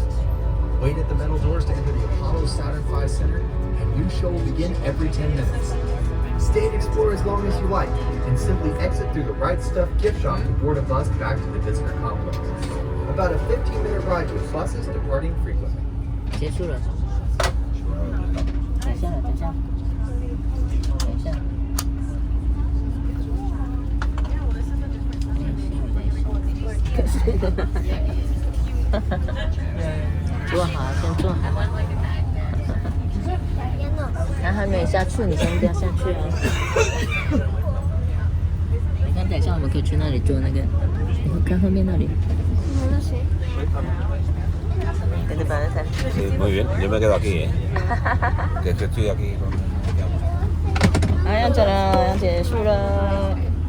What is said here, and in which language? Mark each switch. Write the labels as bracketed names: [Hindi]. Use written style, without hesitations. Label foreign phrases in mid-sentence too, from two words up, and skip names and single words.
[English] Wait at the metal doors to enter the Apollo Saturn V Center, and new show will begin every 10 minutes. Stay and explore as long as you like, and simply exit through the Right Stuff gift shop to board a bus back to the visitor complex. About a 15-minute ride with buses departing frequently. [Chinese] 结束了。等一下，等一下，等一下。坐好，先坐好。然后还没下去，你先不要下去啊！你看，等一下我们可以去那里坐那个，你看后面那里。 [Spanish] ¿Qué te parece? Sí, muy bien, yo me quedo aquí, ¿eh? Que estoy aquí con... [Chinese] 要走了，要结束了。